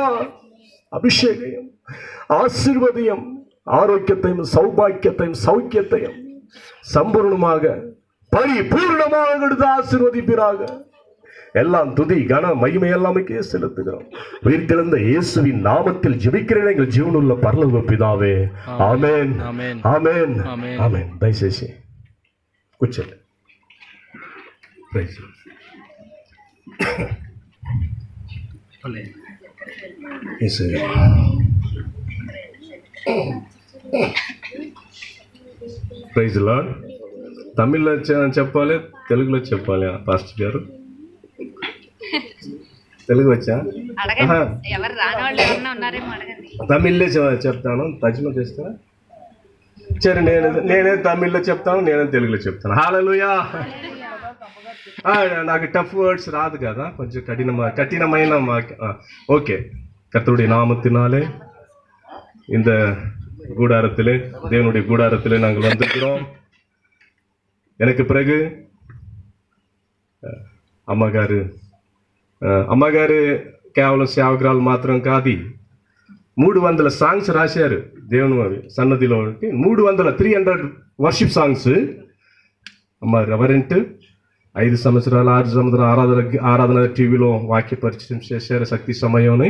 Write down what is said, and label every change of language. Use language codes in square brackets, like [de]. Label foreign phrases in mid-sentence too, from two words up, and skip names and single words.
[ta] அபிஷேகம், ஆசீர்வதியம், ஆரோக்கியத்தையும் சௌபாக்கியத்தையும் சௌக்கியத்தையும் சம்பூர்ணமாக பரிபூர்ணமாக கொடுத்து ஆசீர்வதிப்பீராக. எல்லாம் துதி கன மகிமை எல்லாமே செலுத்துகிறோம். உயிர்த்தெழுந்த இயேசுவின் நாமத்தில் ஜெபிக்கிறேன் எங்கள் ஜீவனுள்ள பரலோக பிதாவே. ஆமென் ஆமென் ஆமென். [te] దయచేసి కూర్చోండి. ప్రైజ్ యేసయ్యా. [en] Praise Lord. [te] తమిళ్లో చెప్పాలి, తెలుగులో చెప్పాలి పాస్టర్ గారు? తెలుగు వచ్చా? అడగండి, ఎవరు రాని వాళ్ళు ఎవరన్నా ఉన్నారేమో అడగండి. తమిళ్లే చెప్తాను, తర్జుమా చేస్తారా? సరే, నేనే తమిళ్లో చెప్తాను, నేనే తెలుగులో చెప్తాను. హల్లెలూయా. నాకు [en] tough words [te] రాదు కదా, కొంచెం కఠినమైన ஓகே. [ta] கர்த்தருடைய நாமத்தினாலே இந்த கூடாரத்திலே, தேவனுடைய கூடாரத்திலே நாங்கள் வந்திருக்கிறோம். எனக்கு பிறகு [te] అమ్మగారు కేవలం సేవకురాలు మాత్రం కాదు, 300 సాంగ్స్ రాశారు దేవుని సన్నదిలో. [en] 300 worship songs. [te] అమ్మ రెవరెంట్ 5 సంవత్సరాలు 6 సంవత్సరాలు ఆరాధన టీవీలో వాక్య పరిచయం చేశారు, శక్తి సమయంని.